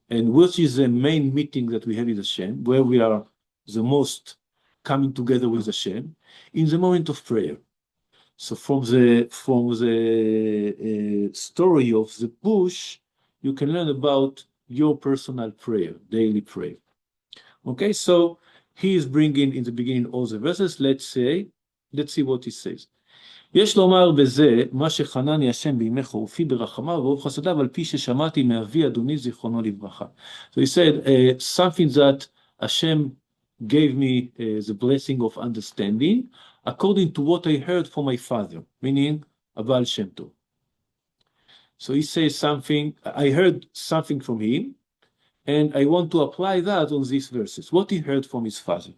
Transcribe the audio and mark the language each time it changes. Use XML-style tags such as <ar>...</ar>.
<en>And which is the main meeting that we have with Hashem, where we are the most coming together with Hashem, in the moment of prayer. So from the story of the bush, you can learn about your personal prayer, daily prayer. Okay, so he is bringing in the beginning all the verses. Let's see what he says.</en> <he>יש לומר בזה, מה שחנני השם בימי חורפי ברחמיו וברוב חסדיו, על פי ששמעתי מאבי אדוני זיכרונו לברכה.</he> <en>So he said something that Hashem gave me the blessing of understanding according to what I heard from my father, meaning Abal Shem Tov. So he says something, I heard something from him, and I want to apply that on these verses, what he heard from his father.</en>